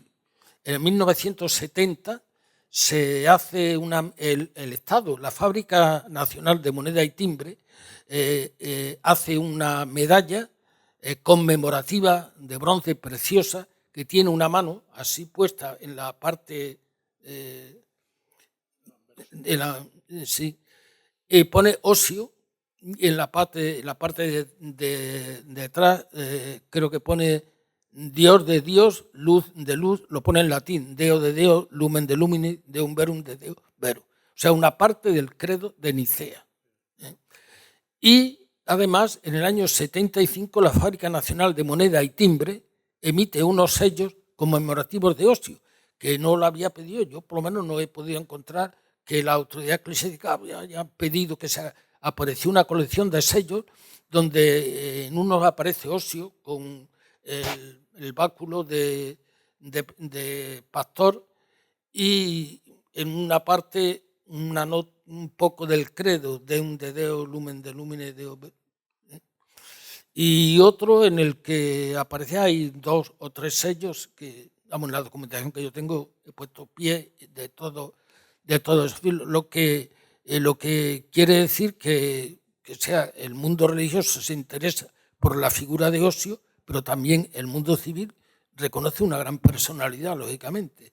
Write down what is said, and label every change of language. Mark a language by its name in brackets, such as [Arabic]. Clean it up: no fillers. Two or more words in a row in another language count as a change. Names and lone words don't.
[Spanish] En 1970 se hace el Estado, la Fábrica Nacional de Moneda y Timbre, hace una medalla conmemorativa de bronce preciosa que tiene una mano así puesta en la parte pone Osio, y en la parte de detrás creo que pone Dios de Dios, luz de luz, lo pone en latín, [Latin] Deo de Deo, lumen de lumini, Deum verum de Deo vero. [Spanish] O sea, una parte del credo de Nicea. Y además, en el año 75, la Fábrica Nacional de Moneda y Timbre emite unos sellos conmemorativos de Osio, que no lo había pedido yo, por lo menos no he podido encontrar que la autoridad eclesiástica haya pedido que se apareció una colección de sellos donde en unos aparece Osio con el báculo de pastor, y en una parte un poco del credo, [Latin] Deum de Deo, lumen de lumine, Deo, [Spanish] y otro en el que aparece, hay 2 o 3 sellos que, en la documentación que yo tengo, he puesto pie de todo eso. Lo que quiere decir que sea el mundo religioso se interesa por la figura de Osio, pero también el mundo civil reconoce una gran personalidad, lógicamente.